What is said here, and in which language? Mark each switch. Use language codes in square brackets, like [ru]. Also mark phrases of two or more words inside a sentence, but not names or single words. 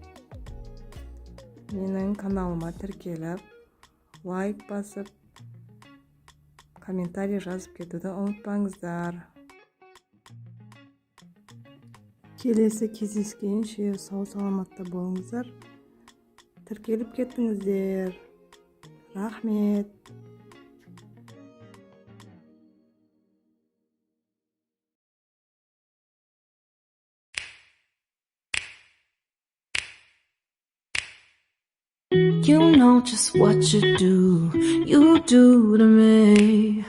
[kk] Менің каналыма тіркеліп, лайк басып, комментарий жазып кетуді ұмытпаңыздар. Келесі кездескенше сау саламатта болыңыздар. Тіркеліп кеттіңіздер. Рахмет. [en] You know just what you do to me.